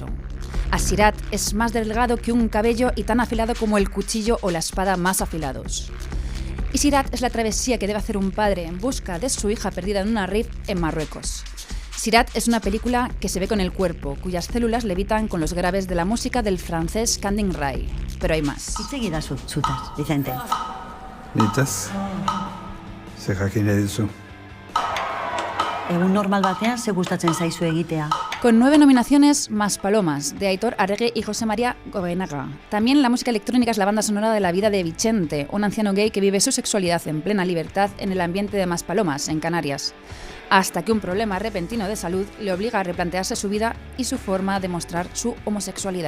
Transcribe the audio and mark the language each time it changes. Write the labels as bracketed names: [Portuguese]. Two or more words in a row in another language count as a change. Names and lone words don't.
[Spanish] Asirat es más delgado que un cabello y tan afilado como el cuchillo o la espada más afilados. Y Sirat es la travesía que debe hacer un padre en busca de su hija perdida en una rif en Marruecos. Sirat es una película que se ve con el cuerpo, cuyas células levitan con los graves de la música del francés Candin Ray. Pero hay más. [Basque] Itzegira zutaz, Vicente. Nitaz, ze jakin nahi duzu. Egun normal batean ze gustatzen zaizu egitea. [Spanish] Con 9 nominaciones, Más Palomas, de Aitor Arregui y José María Govenaga. También la música electrónica es la banda sonora de la vida de Vicente, un anciano gay que vive su sexualidad en plena libertad en el ambiente de Más Palomas, en Canarias, hasta que un problema repentino de salud le obliga a replantearse su vida y su forma de mostrar su homosexualidad.